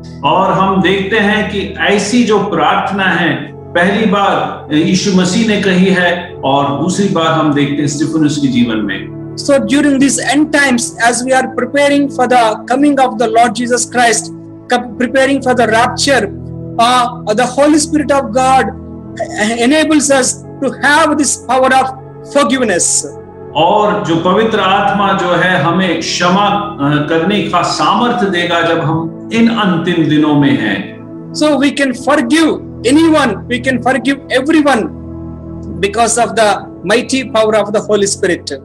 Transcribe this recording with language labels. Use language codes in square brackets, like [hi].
[hi] और हम देखते हैं कि ऐसी जो प्रार्थना है पहली बार यीशु मसीह ने कही है और दूसरी बार हम देखते हैं स्तिफनुस के जीवन में। [en] So during these end times, as we are preparing for the coming of the Lord Jesus Christ, preparing for the rapture, the Holy Spirit of God enables us to have this power of forgiveness. [hi] और जो पवित्र आत्मा जो है हमें क्षमा करने का सामर्थ्य देगा जब हम इन अंतिम दिनों में हैं। [en] So we can forgive anyone, we can forgive everyone because of the mighty power of the Holy Spirit.